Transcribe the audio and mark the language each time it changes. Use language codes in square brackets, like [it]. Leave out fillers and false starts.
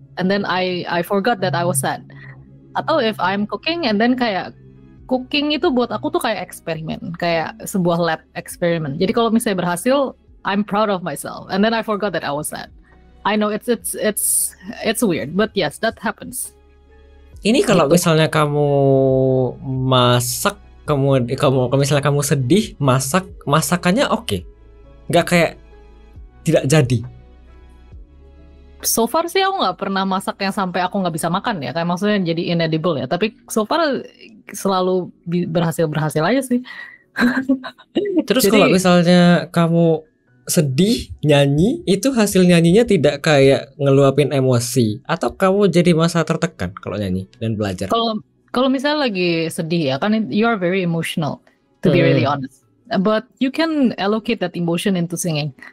[en] And then I forgot that I was sad. [id] Atau [en] if I'm cooking and then [id] kayak cooking itu buat aku tuh kayak eksperimen, kayak sebuah lab eksperimen. Jadi kalau misalnya berhasil, [en] I'm proud of myself. And then I forgot that I was sad. I know it's weird, but yes, that happens. [id] Ini kalau misalnya kamu masak, kalau misalnya kamu sedih, masakannya oke. Nggak kayak tidak jadi. [en] So far [id] sih aku nggak pernah masak yang sampai aku nggak bisa makan ya, kayak maksudnya jadi inedible ya. Tapi [en] so far [id] selalu berhasil aja sih. Terus kalau misalnya kamu sedih nyanyi, itu hasil nyanyinya tidak kayak ngeluapin emosi, atau kamu jadi masa tertekan kalau nyanyi dan belajar? Kalau misalnya lagi sedih ya kan, [en] you are very emotional to be really honest. But you can allocate that emotion into singing.